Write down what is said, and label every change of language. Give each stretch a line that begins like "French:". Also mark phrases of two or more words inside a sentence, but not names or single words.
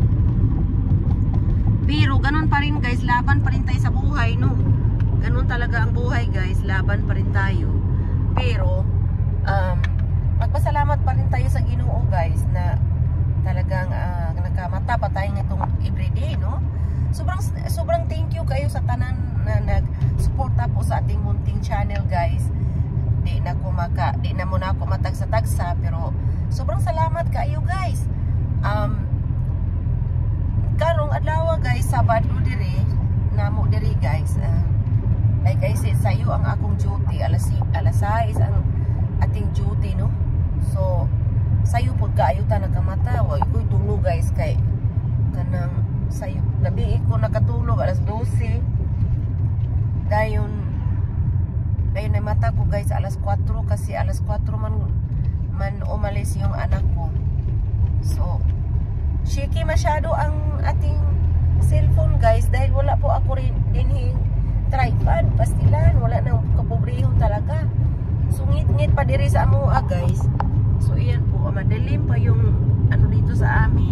Filipino: Pero ganun pa rin guys, laban pa rin tayo sa buhay, no? Ganun talaga ang buhay guys, laban pa rin tayo. Pero magpasalamat pa rin tayo sa Ginoo guys na talagang nakamata pa tayo itong everyday, no? Sobrang
English: thank you
Filipino: kayo sa tanan na nag-suporta po sa ating munting channel guys.
Cebuano: Di na muna ako matagsa-tagsa, pero sobrang salamat kayo guys. Karong adlaw guys, Sabado diri namo diri guys.
English: Like I said,
Cebuano: sayo ang akong duty alas 6 ang ating duty, no? So, sayo po kaayo ta nagkamata. Wa ko'y tulog guys kay kanang sayo. Gabi ko nakatulog alas 12. Dayon na mata ko guys alas 4
Filipino: kasi alas 4 man umalis yung anak ko. So, shaky masyado ang ating cellphone guys dahil wala po ako rin dinhing tripod, pastilan, wala nang kapobrehon talaga.
Cebuano: So, ngit-ngit pa diri sa amoa guys. So,
Filipino: iyan po, madilim pa yung dito sa amin.